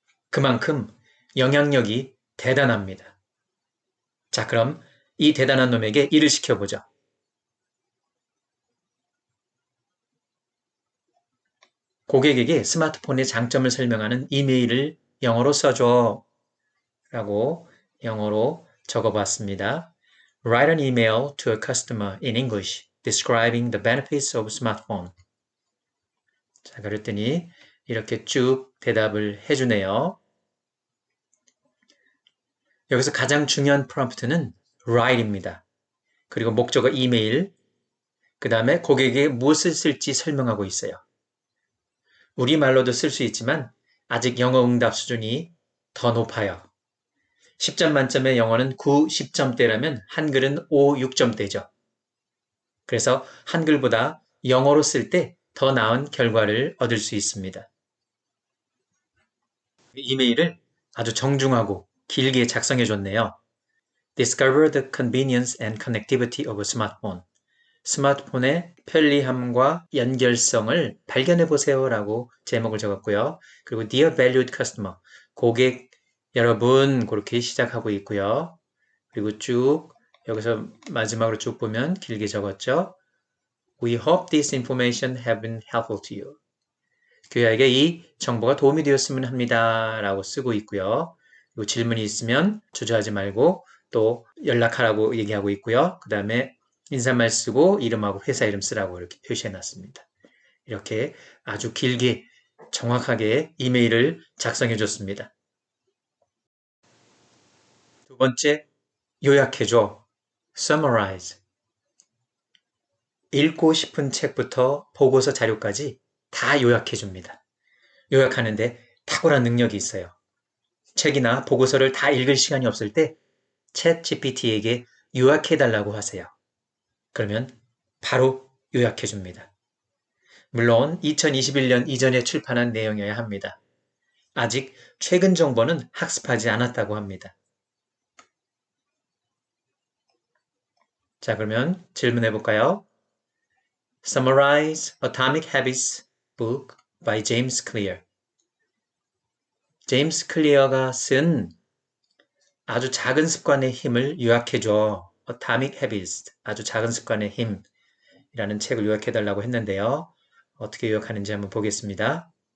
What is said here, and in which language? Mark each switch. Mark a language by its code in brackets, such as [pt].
[ko] 그만큼 영향력이 대단합니다. 자, 그럼 이 대단한 놈에게 일을 시켜보죠. 고객에게 스마트폰의 장점을 설명하는 이메일을 영어로 써줘 라고 영어로 적어봤습니다. [en] Write an email to a customer in English describing the benefits of smartphone. [ko] 자, 그랬더니 이렇게 쭉 대답을 해주네요. 여기서 가장 중요한 프롬프트는 write입니다. 그리고 목적어 이메일, 그 다음에 고객에게 무엇을 쓸지 설명하고 있어요. 우리말로도 쓸 수 있지만 아직 영어 응답 수준이 더 높아요. 10점 만점의 영어는 9, 10점대라면 한글은 5, 6점대죠. 그래서 한글보다 영어로 쓸 때 더 나은 결과를 얻을 수 있습니다. 이메일을 아주 정중하고 길게 작성해 줬네요. [en] Discover the convenience and connectivity of a smartphone. [ko] 스마트폰의 편리함과 연결성을 발견해 보세요 라고 제목을 적었고요. 그리고 [en] Dear Valued Customer, [ko] 고객 여러분 그렇게 시작하고 있고요. 그리고 쭉 여기서 마지막으로 쭉 보면 길게 적었죠. [en] We hope this information have been helpful to you. [ko] 교양에게 이 정보가 도움이 되었으면 합니다 라고 쓰고 있고요. 그리고 질문이 있으면 주저하지 말고 또 연락하라고 얘기하고 있고요. 그 다음에 인사말 쓰고 이름하고 회사 이름 쓰라고 이렇게 표시해 놨습니다. 이렇게 아주 길게 정확하게 이메일을 작성해 줬습니다. 두 번째, 요약해줘. summarize. 읽고 싶은 책부터 보고서 자료까지 다 요약해 줍니다. 요약하는데 탁월한 능력이 있어요. 책이나 보고서를 다 읽을 시간이 없을 때 챗GPT에게 요약해 달라고 하세요. 그러면 바로 요약해 줍니다. 물론 2021년 이전에 출판한 내용이어야 합니다. 아직 최근 정보는 학습하지 않았다고 합니다. 자, 그러면 질문해 볼까요? [en] Summarize Atomic Habits book by James Clear. [ko] 제임스 클리어가 쓴 아주 작은 습관의 힘을 요약해줘. Atomic Habits, 아주 작은 습관의 힘이라는 책을 요약해달라고 했는데요. 어떻게 요약하는지 한번 보겠습니다.